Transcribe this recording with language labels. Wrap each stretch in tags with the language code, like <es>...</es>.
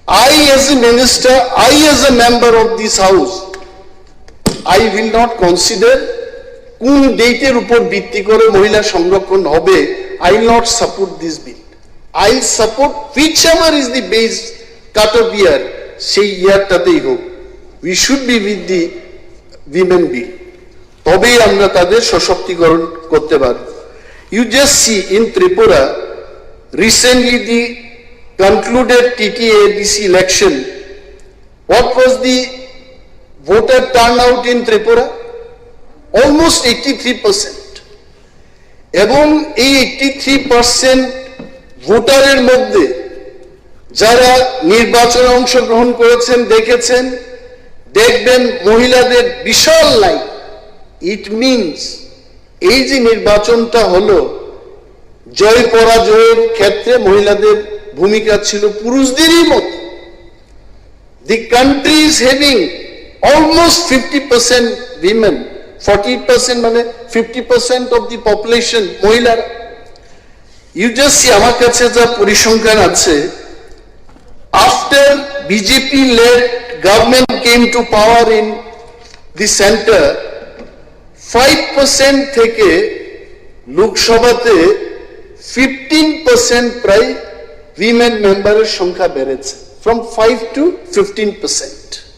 <en>I as a minister, I as a member of this house, I will not consider</en> <bn>কোন ডেটের উপর ভিত্তি করে মহিলা সংরক্ষণ হবে।</bn> <en>I will not support this bill. I will support whichever is the base cut off year,</en> <bn>সেই ইয়ারটাতেই হোক।</bn> <en>We should be with the women bill.</en> <bn>তবেই আমরা তাদের সশক্তিকরণ করতে পারব।</bn> <en>You just see in Tripura, recently the concluded TTADC election, what was the voter turnout in Tripura? Almost 83%.</en> <bn>এবং এই 83% ভোটারের মধ্যে যারা নির্বাচনে অংশগ্রহণ করেছেন দেখেছেন, দেখবেন মহিলাদের বিশাল লাইন। ইট মিনস এই যে নির্বাচনটা হলো, জয় পরাজয়ের ক্ষেত্রে মহিলাদের ভূমিকা ছিল পুরুষদেরই মতো।</bn> <en>The country is having almost 50% women, 40% মানে 50% of the population মহিলারা। You just see,</en> <bn>আমার কাছে যা পরিসংখ্যান আছে,</bn> <en>after BJP led government came to power in the center,</en> <bn>5% থেকে লোকসভাতে 15% প্রায়</bn> <en>women</en> <bn>মেম্বারের সংখ্যা বেড়েছে,</bn> <en>from 5 to 15%.</en>